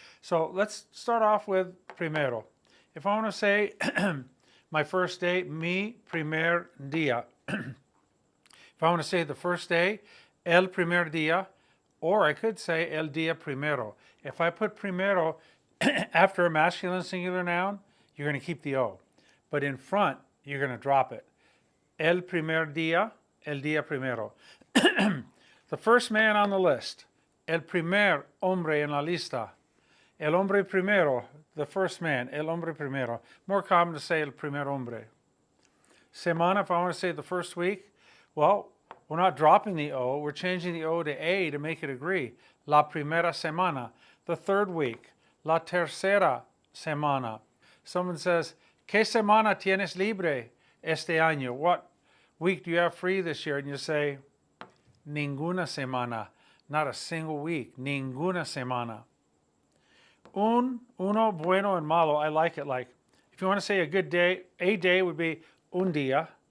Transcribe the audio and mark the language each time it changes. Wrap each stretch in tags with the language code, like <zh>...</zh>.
<en>So let's start off with primero. If I want to say my first day,</en> <es>mi primer día.</es> <en>If I want to say the first day,</en> <es>el primer día,</es> <en>or I could say</en> <es>el día primero.</es> <en>If I put primero after a masculine singular noun, you're going to keep the O. But in front, you're going to drop it.</en> <es>El primer día, el día primero.</es> <en>The first man on the list.</en> <es>El primer hombre en la lista. El hombre primero,</es> <en>the first man,</en> <es>el hombre primero.</es> <en>More common to say</en> <es>el primer hombre.</es> <en>Semana, if I want to say the first week, well, we're not dropping the O, we're changing the O to A to make it agree.</en> <es>La primera semana,</es> <en>the third week.</en> <es>La tercera semana.</es> <en>Someone says,</en> <es>¿Qué semana tienes libre este año?</es> <en>What week do you have free this year? And you say,</en> <es>ninguna semana.</es> <en>Not a single week.</en> <es>Ninguna semana.</es> <en>Uno, bueno, and malo. I like it like, if you want to say a good day, a day would be</en> <es>un día.</es>